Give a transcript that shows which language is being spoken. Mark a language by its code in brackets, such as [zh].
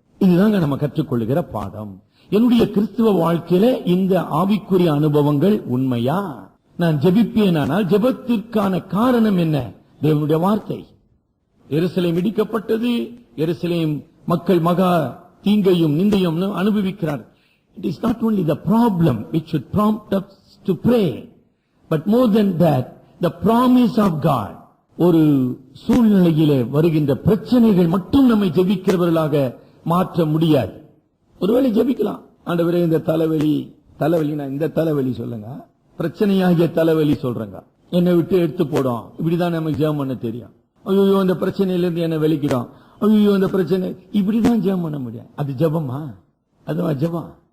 [ta] இதுதாங்க நம்ம கற்றுக்கொள்ளுகிற பாடம். என்னுடைய கிறிஸ்துவ வாழ்க்கையில இந்த ஆவிக்குரிய அனுபவங்கள் உண்மையா? நான் ஜெபிப்பேனானால் ஜெபத்திற்கான காரணம் என்ன? தேவனுடைய வார்த்தை. எருசலேம் இடிக்கப்பட்டது. எருசலேம் மக்கள் மகா தீங்கையும் நிந்தையும் அனுபவிக்கிறார். [en] It is not only the problem which should prompt us to pray, but more than that, the promise of God. [ta] ஒரு சூழ்நிலையிலே வருகின்ற பிரச்சனைகள் மட்டும் நம்மை ஜெபிக்கிறவர்களாக மாற்ற முடியாது. ஒருவேளை ஜெபிக்கலாம், ஆண்டவரே இந்த தலைவலி நான் இந்த தலைவலி சொல்லுங்க, பிரச்சனையாகிய தலைவலி சொல்றேங்க, என்னை விட்டு எடுத்து போடும். இப்படிதான் நமக்கு ஜெபம் பண்ண தெரியும். ஐயோ இந்த பிரச்சனையிலிருந்து என்ன வெளிக்கிறோம், ஐயோ இந்த பிரச்சனை, இப்படிதான் ஜெபம் பண்ண முடியும். அது ஜெபமா? அதுவா ஜெபம்?